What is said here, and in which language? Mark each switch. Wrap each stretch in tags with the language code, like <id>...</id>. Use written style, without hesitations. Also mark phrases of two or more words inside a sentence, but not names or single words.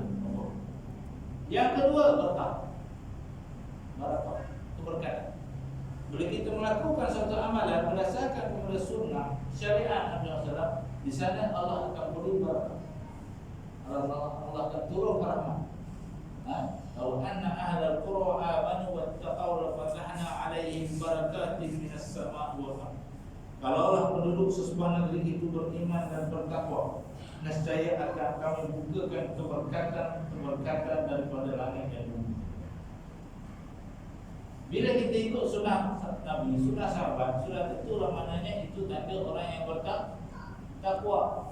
<ms>Yang kedua, berkah. Barakah. Itu berkat. Bila kita melakukan suatu amalan berdasarkan kepada sunnah syariat Nabi SAW, di sana Allah akan beri barakah. Allah akan turun rahmat.</ms> <ar>Kalau أن أهل القرى آمنوا واتقوا لفتحنا عليهم بركات من السماء والأرض.</ar> <ms>Kalau Allah penduduk sesebuah negeri itu beriman dan bertakwa, nescaya akan kami bukakan keberkatan daripada langit dan bumi. Bila kita ikut sunnah Nabi, sunnah sahabat, sudah tentulah maknanya itu tanda orang yang bertakwa.</ms>